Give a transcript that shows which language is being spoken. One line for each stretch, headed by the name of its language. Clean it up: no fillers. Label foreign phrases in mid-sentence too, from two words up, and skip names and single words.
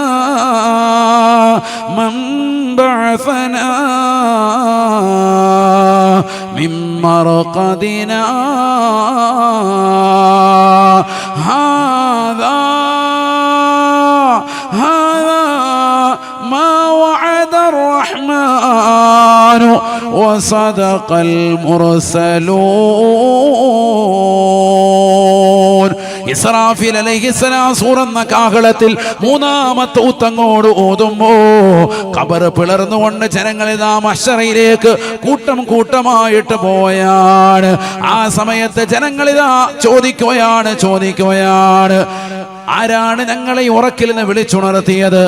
Arabic: من بعثنا من مرقدنا هذا ما وعد الرحمن وصدق المرسلون.
Malayalam: ഇസ്രാഫീൽ അലൈഹിസ്സലാം സൂറന്ന കാഹളത്തിൽ മൂന്നാമത്തെ ഊത്തങ്ങോട് ഓതുമ്പോ ഖബർ പിളർന്നുകൊണ്ട് ജനങ്ങളിതാ മഹ്ശറയിലേക്ക് കൂട്ടം കൂട്ടമായിട്ട് പോയാണ്. ആ സമയത്ത് ജനങ്ങളിതാ ചോദിക്കുകയാണ്, ആരാണ് ഞങ്ങളെ ഉറക്കിൽ നിന്ന് വിളിച്ചുണർത്തിയത്?